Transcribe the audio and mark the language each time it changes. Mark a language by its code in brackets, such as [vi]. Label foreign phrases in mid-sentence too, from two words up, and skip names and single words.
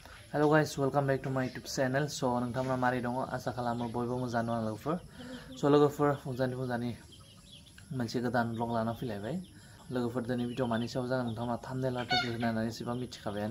[en] Hello guys, welcome back to my YouTube channel. [brx] So नोंथांमोना मारै दङ आसा खालामो बयबो मोजां दङ लोगोफोर। So लोगोफोर फुंजानि मोनसे गोदान ब्लग लाना फैलायबाय। लोगोफोर दिनै भिडिअ मानि सायाव जागोन नोंथांमोना थाम्बनेल आरो टाइटेल होनानै एसेबां मिथिखाबायानो।